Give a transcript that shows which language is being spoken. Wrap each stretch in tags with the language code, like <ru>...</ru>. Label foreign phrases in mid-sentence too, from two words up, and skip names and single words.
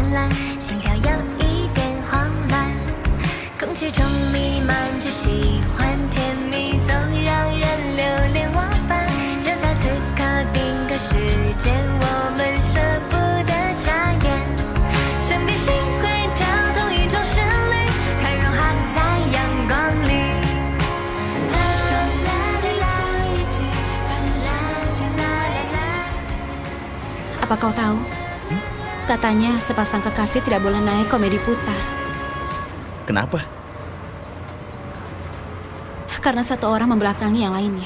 <zh>烂，心跳有一点慌乱，空气中弥漫着喜欢，甜蜜总让人流连忘返，就在此刻定个时间，我们舍不得眨眼，想必心会跳动一种旋律，太融化在阳光里。</zh> <id>Apa kau tahu? Katanya sepasang kekasih tidak boleh naik komedi putar. Kenapa? Karena satu orang membelakangi yang lainnya.</id>